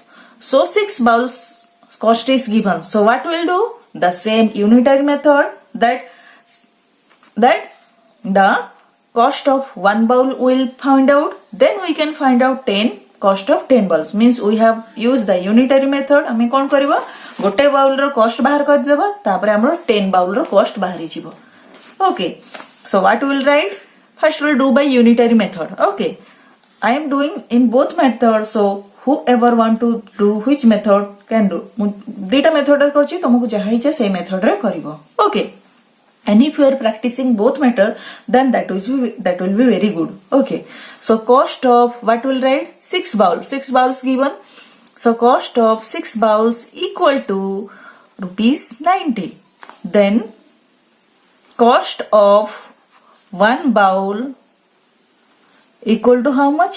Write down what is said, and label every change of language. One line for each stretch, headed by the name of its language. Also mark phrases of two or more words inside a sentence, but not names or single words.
English: So 6 bowls cost is given. So what we'll do? The same unitary method, that the cost of 1 bowl will find out. Then we can find out cost of 10 bowls. Means we have used the unitary method.
Odia: ଆମେ କଣ କରିବା? ଗୋଟେ ବାଉଲ ର କଷ୍ଟ ବାହାର କରି ଦେବା, ତାପରେ ଆମର 10 ବାଉଲ ର କଷ୍ଟ ବାହାରି ଯିବ.
English: Okay, so what we will write? First we will do by unitary method. Okay, I am doing in both methods, so whoever want to do which method can do.
Odia: Dita method ରେ କରୁଛି, ତୁମକୁ ଯାହା ଇଚ୍ଛା ସେ method ରେ କରିବ.
English: Okay, and if you are practicing both method, then that will be very good. Okay, so cost of what will write? 6 bowls given. So cost of 6 bowls equal to ₹90. Then cost of 1 bowl equal to how much?